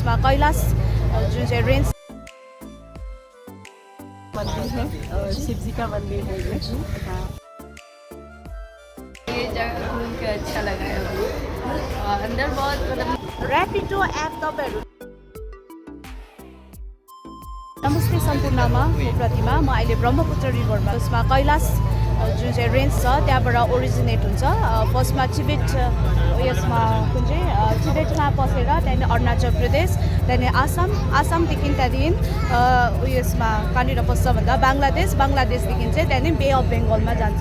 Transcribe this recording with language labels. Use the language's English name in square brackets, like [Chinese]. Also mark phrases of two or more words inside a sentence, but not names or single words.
[Nepali] त्यसमा कैलाश जुन चाहिँ रेन्ज [Hindi] मंदिर है और शिव जी का मंदिर है ये। हाँ, ये जगह घूम के अच्छा लगा है अभी। और अंदर बहुत मतलब [Nepali] ऱ्यापिडो एप तपाईँहरू नमस्ते सम्पूर्णमा म प्रतिमा म अहिले ब्रह्मपुत्र रिभरमा त्यसमा कैलाश जुन चाहिँ रेन्ज छ त्यहाँबाट ओरिजिनेट हुन्छ फर्स्टमा टिबेट यसमा कुन चाहिँ टिबेटमा पसेर त्यहाँदेखि अरुणाचल प्रदेश त्यहाँदेखि आसामदेखि त्यहाँदेखि यसमा कहाँनिर पस्छ भन्दा बङ्गलादेशदेखि चाहिँ त्यहाँदेखि बे अफ बेङ्गलमा जान्छ।